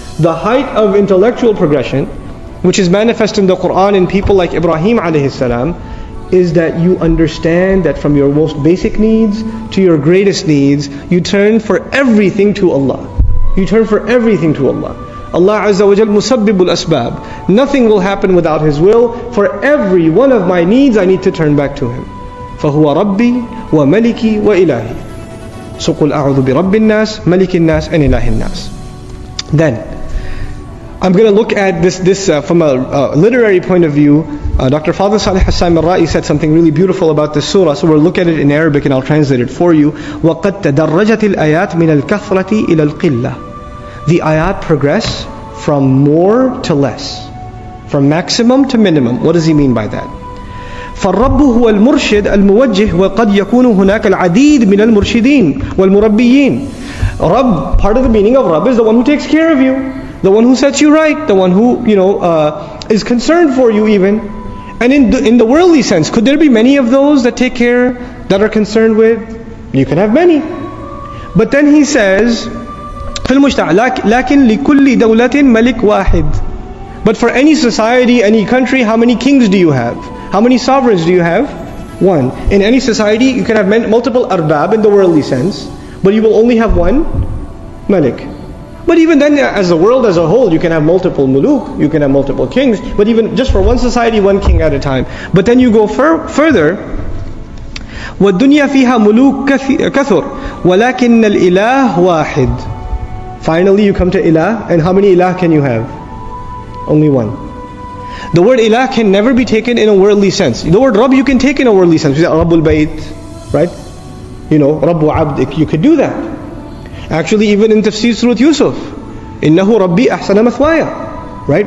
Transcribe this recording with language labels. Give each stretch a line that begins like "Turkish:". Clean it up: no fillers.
English: The height of intellectual progression, which is manifest in the Quran in people like Ibrahim alayhi salam, is that you understand that from your most basic needs to your greatest needs, you turn for everything to Allah. You turn for everything to Allah. Allah
Arabic: Azza wa Jal musabbibul asbab.
English: Nothing will happen without His will. For every one of my needs, I need to turn back to Him.
Arabic: فَهُوَ رَبِّي وَمَلِكِي وَإِلَهِي. So قُلْ أَعُوذُ بِرَبِّ النَّاسِ مَلِكِ النَّاسِ and إِلَهِ النَّاسِ.
English: Then, I'm going to look at this from a literary point of view. Dr. Fadl Salih Hassan al-Ra'i said something really beautiful about this surah, so we'll look at it in Arabic and I'll translate it for you.
Arabic: وَقَدْ تَدَرَّجَتِ الْآيَاتِ مِنَ الْكَثْرَةِ إِلَى الْقِلَّةِ.
English: The ayat progress from more to less, from maximum to minimum. What does he mean by that?
Arabic: فالرب هو المرشد الموجه وقد يكون هناك العديد من المرشدين والمربيين.
English: Rabb, part of the meaning of Rabb is the one who takes care of you, the one who sets you right, the one who is concerned for you even. And in the worldly sense, could there be many of those that take care, that are concerned with? You can have many. But then he says,
Arabic: في المجتمع لكن لكل دولة ملك واحد.
English: But for any society, any country, how many kings do you have? How many sovereigns do you have? One. In any society, you can have multiple arbab in the worldly sense, but you will only have one malik. But even then, as the world as a whole, you can have multiple muluk, you can have multiple kings, but even just for one society, one king at a time. But then you go further, وَالدُّنْيَا فِيهَا مُلُوكٌ كَثُرٌ وَلَكِنَّ الْإِلَهُ وَاحِدٌ. Finally, you come to ilah, and how many ilah can you have? Only one. The word ilah can never be taken in a worldly sense. The word Rabb you can take in a worldly sense. Rabbul Bayt, right? Rabbu Abdik, you could do that. Actually, even in Tafseer Surah Yusuf,
Arabic: Innahu Rabbi Ahsana Mathwaya,
English: right?